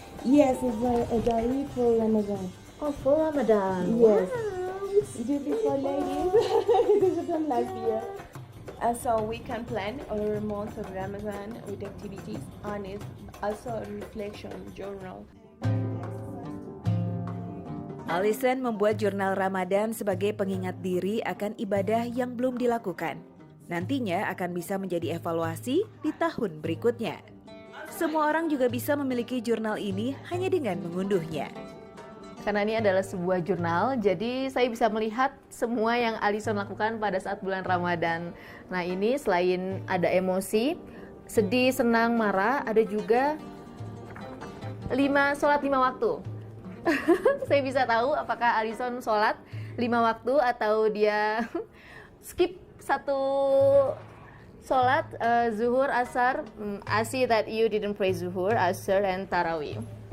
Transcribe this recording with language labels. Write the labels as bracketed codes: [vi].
[en] Yes, it's a diary for Ramadan. Oh, for Ramadan. Yes. Beautiful ladies. This is from last year. So we can plan our month of Ramadan with activities, and it's also a reflection journal. [id] Alison membuat jurnal Ramadan sebagai pengingat diri akan ibadah yang belum dilakukan. Nantinya akan bisa menjadi evaluasi di tahun berikutnya. Semua orang juga bisa memiliki jurnal ini hanya dengan mengunduhnya. Karena ini adalah sebuah jurnal, jadi saya bisa melihat semua yang Alison lakukan pada saat bulan Ramadan. Nah, ini selain ada emosi, sedih, senang, marah, ada juga sholat 5 waktu. Saya bisa tahu apakah Alison sholat 5 waktu atau dia skip satu sholat, zuhur, asar. [en] I see that you didn't pray zuhur, asar, and tarawih.